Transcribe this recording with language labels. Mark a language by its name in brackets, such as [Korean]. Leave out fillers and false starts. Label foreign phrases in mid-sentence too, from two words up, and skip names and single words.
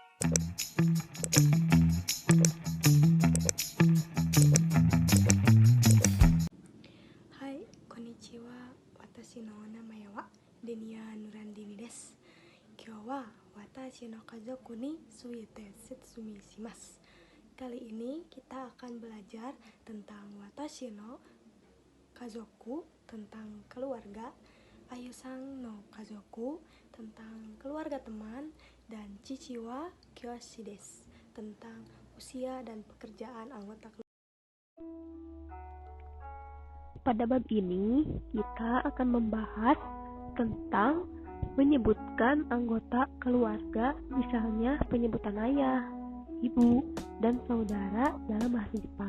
[Japanese] はい、こんにちは. 私の名前はデニア・ヌランディニです. 今日は私の家族にすいてせつみします. [Indonesian] Kali ini kita akan belajar tentang [Japanese] 私の家族, [Indonesian] tentang keluarga, [Japanese] アユさんの家族, [Indonesian] tentang keluarga teman, dan [Japanese] 父は教師です, [Indonesian] tentang usia dan pekerjaan anggota keluarga. Pada bab ini, kita akan membahas tentang menyebutkan anggota keluarga, misalnya penyebutan ayah, ibu, dan saudara dalam bahasa Jepang.